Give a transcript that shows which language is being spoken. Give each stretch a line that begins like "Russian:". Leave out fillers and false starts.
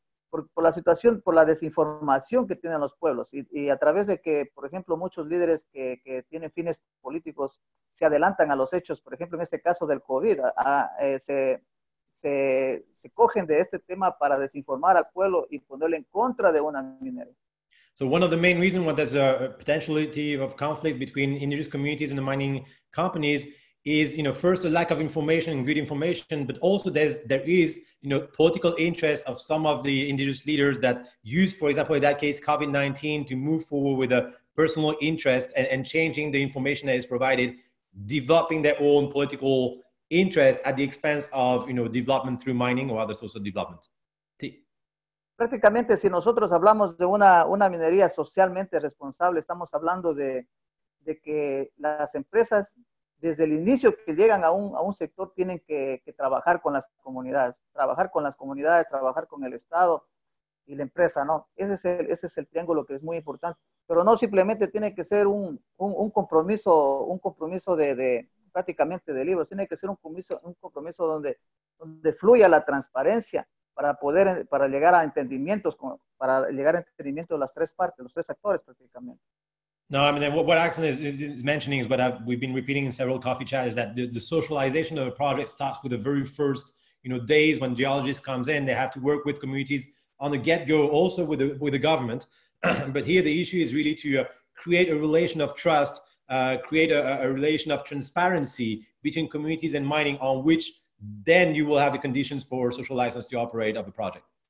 Spanish: Por la situación, por la desinformación que tienen los pueblos y a través de que, por ejemplo, muchos líderes que tienen fines políticos se adelantan a los hechos, por ejemplo, en este caso del COVID, se cogen de este tema para desinformar al pueblo y ponerle en contra de una minera.
English: So one of the main reasons why there's a potentiality of conflict between indigenous communities and the mining companies is, first a lack of information and good information, but also there is, political interest of some of the indigenous leaders that use, for example, in that case, COVID-19 to move forward with a personal interest and changing the information that is provided, developing their own political interest at the expense of, development through mining or other sources of development.
Spanish: Sí. Prácticamente, si nosotros hablamos de una minería socialmente responsable, estamos hablando de que las empresas, desde el inicio que llegan a un sector, tienen que trabajar con las comunidades, trabajar con el Estado y la empresa, ¿no? Ese es el triángulo que es muy importante, pero no simplemente tiene que ser un compromiso prácticamente de libros, tiene que ser un compromiso donde fluya la transparencia para llegar a entendimientos de las tres partes, los tres actores prácticamente.
English: No, I mean, what Axel is mentioning is what we've been repeating in several coffee chats, is that the socialization of a project starts with the very first, days when geologists comes in. They have to work with communities on the get-go, also with the government. But here the issue is really to create a relation of trust, create a relation of transparency between communities and mining, on which then you will have the conditions for social license to operate of the project.